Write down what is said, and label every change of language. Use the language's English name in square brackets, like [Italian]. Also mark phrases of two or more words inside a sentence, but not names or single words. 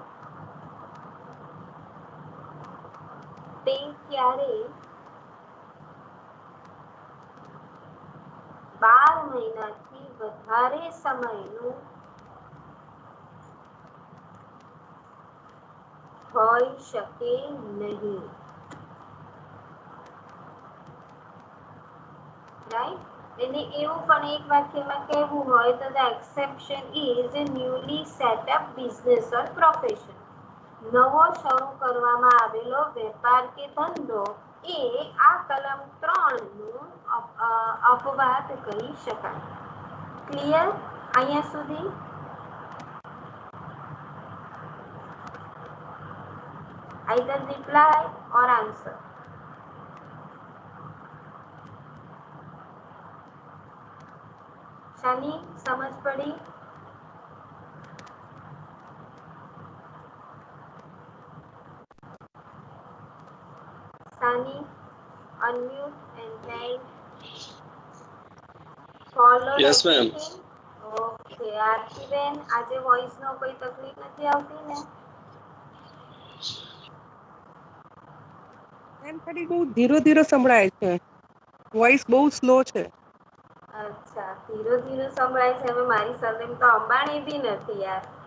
[Gujarati] તે ક્યારેય 12 મહિનાથી વધારે સમયનું હોઈ શકે નહીં. રાઈટ? એને એવું પણ એક વાક્યમાં કહેવું હોય તો [English] the exception is a newly set up business or profession. [Gujarati] નવો શરૂ કરવામાં આવેલો વેપાર કે ધંધો એ આ કલમ 3 નું અપવાદ કહી શકાય. ક્લિયર અહીંયા સુધી? [English] Either reply or answer. [Gujarati] શની, સમજ પડી? [English] Sunny, unmute and then follow. Yes, ma'am. [Gujarati] Okay, આરતીબેન, આજે વોઇસ નો કોઈ તકલીફ નથી આવતી ને? મેમ ખાલી બહુ ધીરો ધીરો સંભળાય છે, વોઇસ બહુ સ્લો છે. અચ્છા, ધીરો ધીરો સંભળાય છે. હવે મારી સરનેમ તો અંબાણી બી નથી યાર.